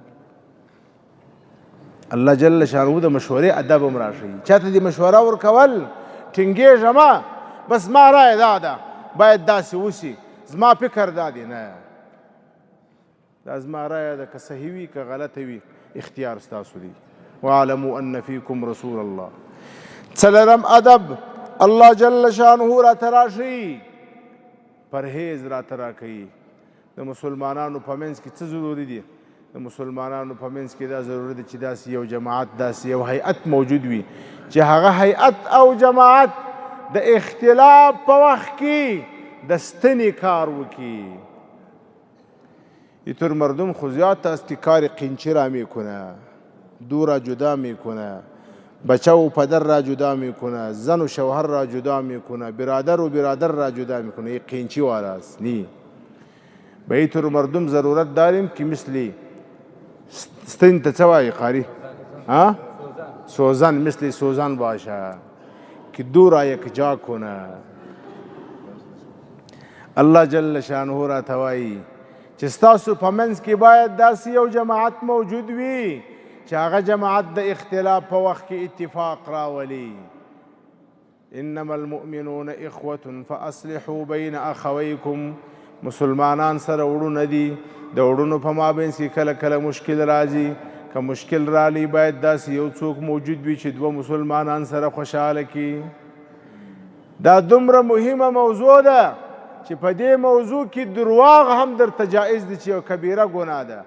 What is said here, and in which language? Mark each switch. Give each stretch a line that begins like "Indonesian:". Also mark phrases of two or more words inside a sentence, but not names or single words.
Pashto: الله
Arabic: جل شانه
Pashto: د مشورې ادب هم راشي. چاته دې مشوره ورکول ټینګېږه مه، بس ما رایه دا ده، باید داسې وسي، زما فکر دا دی. نه، دا زما رایه ده، که صحیح وي که غلطه وي اختیار ستاسو دی.
Arabic: واعلموا ان فیکم رسول الله.
Pashto: څلرم ادب الله
Arabic: جل شانه
Pashto: راته راشي، پرهیز راته راکوي. د مسلمانانو په منځ کې څه ضروري دي؟ د مسلمانانو په منځ کې دا ضروري ده چې داسې یو جماعت، داسې یو هیئت موجود وي چې هغه هیئت او جماعت د اختلاف په وخت کې د ستنې کار وکړي.
Persian: اینطور مردم خو زیاد است که کار قینچی را میکنه، دو را جدا میکنه، بچه و پدر را جدا میکنه، زن و شوهر را جدا میکنه، برادر و برادر را جدا میکنه. یک قینچی واراست نی. به اینطور مردم ضرورت داریم که مثل
Pashto: ستن ته څه وایي قاری؟
Persian: سوزن، مثل سوزن باشه که دو را یکجا کنه.
Pashto: الله
Arabic: جل شانه
Pashto: راته وایي چې ستاسو په منځ کې باید داسې یو جماعت موجود وي چې هغه جماعت د اختلاف په وخت کې اتفاق راولي.
Arabic: انما المؤمنون اخوة فاصلحوا بین اخویکم.
Pashto: مسلمانان سره وړونه دي، د وړونو په مابینځ کې کله کله مشکل راځي. که مشکل رالی باید داسې یو څوک موجود وي چې دوه مسلمانان سره خوشحاله کړي. دا دومره مهمه موضوع ده چې په دې موضوع کې درواغ هم درته جایز دي چې یو کبیره ګناه ده.